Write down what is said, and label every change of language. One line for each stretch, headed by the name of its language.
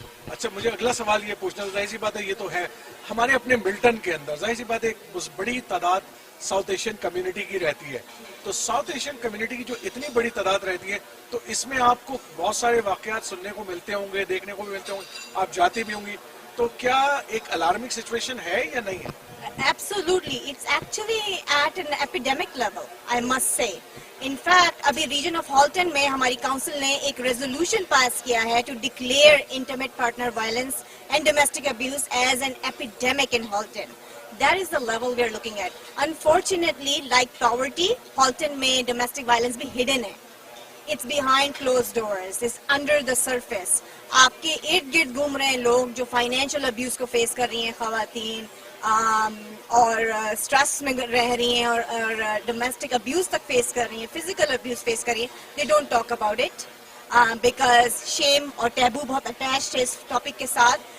Urdu: اچھا, مجھے اگلا سوال یہ پوچھنا, ظاہر سی بات ہے یہ تو ہے ہمارے اپنے ملٹن کے اندر, ظاہر سی بات ہے ایک بڑی تعداد ساؤتھ ایشین کمیونٹی کی رہتی ہے. تو ساؤتھ ایشین کمیونٹی کی جو اتنی بڑی تعداد رہتی ہے, تو اس میں آپ کو بہت سارے واقعات سننے کو ملتے ہوں گے, دیکھنے کو بھی ملتے ہوں گے, آپ جاتی بھی ہوں گی. تو کیا ایک الارمنگ سچویشن ہے یا نہیں ہے؟
English: Absolutely. It's actually at an epidemic level, I must say. In fact,
Urdu: ابھی ریجن آف ہالٹن میں ہماری کاؤنسل نے ایک ریزولوشن پاس کیا ہے
English: To declare intimate partner violence and domestic abuse as an epidemic in Halton. That is the level we are looking at. Unfortunately, like poverty, Halton
Urdu: میں domestic violence بھی hidden ہے.
English: It's behind closed doors. It's under the surface.
Urdu: آپ کے ارد گرد گھوم رہے ہیں لوگ جو فائنینشیل ابیوز کو فیس کر رہی ہیں خواتین اور اسٹریس میں رہ رہی ہیں اور ڈومیسٹک ابیوز تک فیس کر رہی ہیں, فزیکل ابیوز فیس کر رہی ہیں.
English: they don't talk about it because
Urdu: شیم اور ٹیبو بہت اٹیچڈ ہے اس ٹاپک کے ساتھ.